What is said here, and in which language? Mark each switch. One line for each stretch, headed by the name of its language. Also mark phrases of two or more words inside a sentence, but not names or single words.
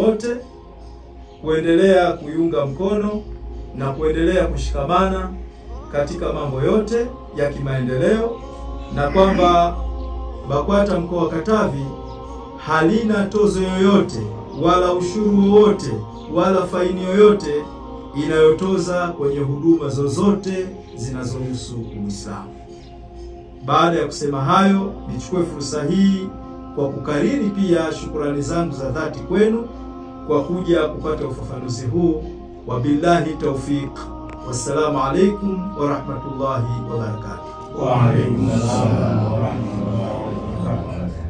Swahili: wote kuendelea kuiunga mkono na kuendelea kushikamana katika mambo yote ya kimaendeleo, na kwamba BAKWATA mkoa wa Katavi halina tozo yoyote wala ushuru wowote wala faini yoyote inayotoza kwenye huduma zozote zinazohusu Uislamu. Baada ya kusema hayo, nichukue fursa hii kwa kukariri pia shukrani zangu za dhati kwenu kwa kuja kupata ufafanuzi huu.
Arabic: وبالله التوفيق. والسلام عليكم ورحمة الله وبركاته. وعليكم السلام ورحمة الله وبركاته.